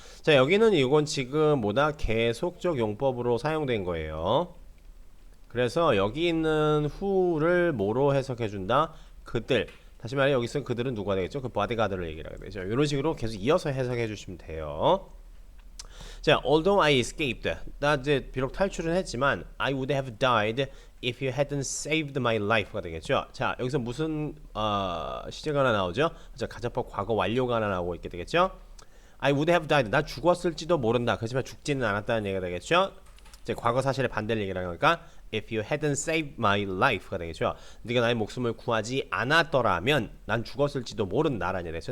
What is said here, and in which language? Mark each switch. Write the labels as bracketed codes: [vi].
[ko] 자, 여기는 이건 지금 계속적 용법으로 사용된 거예요. 그래서 여기 있는 who를 뭐로 해석해준다? 그들. 다시 말해 여기서 그들은 누가 되겠죠? 그 bodyguard를 얘기를 하게 되죠. 이런 식으로 계속 이어서 해석해 주시면 돼요. [en] 자, although I escaped. [ko] 나 이제 비록 탈출은 했지만 [en] I would have died if you hadn't saved my life가 되겠죠. [ko] 자, 여기서 무슨 시제가 하나 나오죠? 자, 가정법 과거 완료가 하나 나오고 있게 되겠죠. [en] I would have died. [ko] 나 죽었을지도 모른다. 그렇지만 죽지는 않았다는 얘기가 되겠죠. 이제 과거 사실의 반대를 얘기를 하니까 [en] if you hadn't saved my life [ko] 가 되겠죠. 네가 나의 목숨을 구하지 않았더라면 난 죽었을지도 모른다라는 얘기가 되죠.